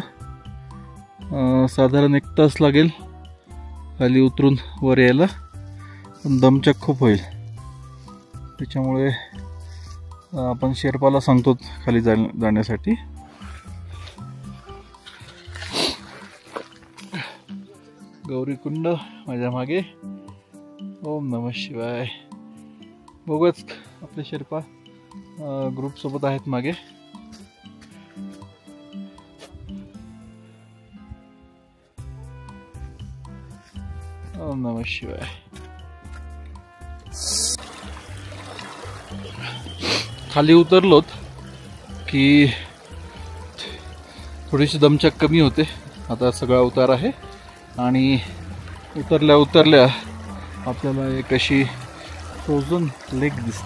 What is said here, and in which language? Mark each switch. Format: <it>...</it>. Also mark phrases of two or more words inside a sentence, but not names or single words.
<mr>साधारण 1 तास लागेल खाली उतरून वर यायला, पण दमछाक खूप होईल. त्याच्यामुळे आपण शेर्पाला सांगतो खाली जाण्यासाठी. गौरीकुंड माझ्या मागे.</mr> <sa>ओम नमः शिवाय.</sa> <mr>बघूच आपले शेर्पा ग्रुप सोबत आहेत मागे.</mr> <sa>ओम नमः शिवाय.</sa> <mr>खाली उतरलोत की थोडीशी दमछाक कमी होते. आता सगळा उतार आहे आणि उतरल्या उतरल्या आपल्याला एक अशी</mr> <en>frozen lake</en> <mr>दिसते.</mr>